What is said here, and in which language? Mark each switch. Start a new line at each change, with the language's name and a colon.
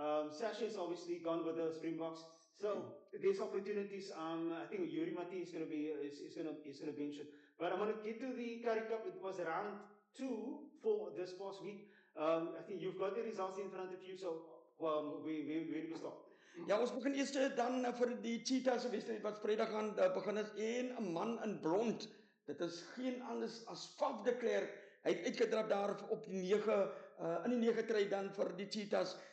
English: Sasha is obviously gone with the Springboks, so there's opportunities. I think Yuri Mati is going to be mentioned. But I want to get to the Curry Cup. It was round 2 for this past week. I think you've got the results in front of you, so where do we stop?
Afrikaans: Ja, ons begin eers dan vir die Cheetahs wedstryd wat Vrydag gaan begin is en 'n man in blond. Dit is geen anders as Faf de Klerk. Hy het uitgedrap daar op die 9 in die 9 try dan vir die Cheetahs.